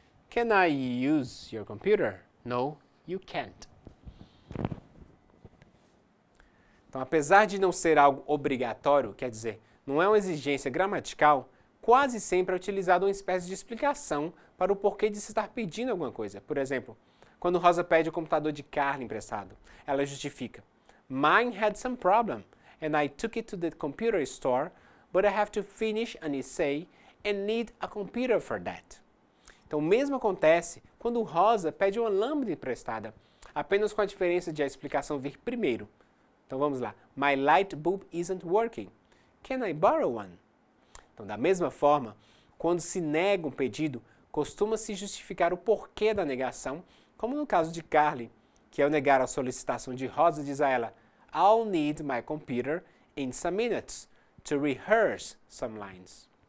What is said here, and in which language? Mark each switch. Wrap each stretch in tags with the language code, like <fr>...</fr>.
<en>Can I use your computer? No, you can't.</en> <pt>Então, apesar de não ser algo obrigatório, quer dizer, não é uma exigência gramatical, quase sempre é utilizada uma espécie de explicação para o porquê de se estar pedindo alguma coisa. Por exemplo, quando Rosa pede o computador de Carly emprestado, ela justifica:</pt> <en>Mine had some problem, and I took it to the computer store, but I have to finish an essay and need a computer for that.</en> <pt>Então, o mesmo acontece quando Rosa pede uma lâmpada emprestada, apenas com a diferença de a explicação vir primeiro. Então, vamos lá.</pt> <en>My light bulb isn't working. Can I borrow one?</en> <pt>Então, da mesma forma, quando se nega um pedido, costuma-se justificar o porquê da negação, como no caso de Carly, que ao negar a solicitação de Rosa diz a ela:</pt> <en>I'll need my computer in some minutes to rehearse some lines.</en>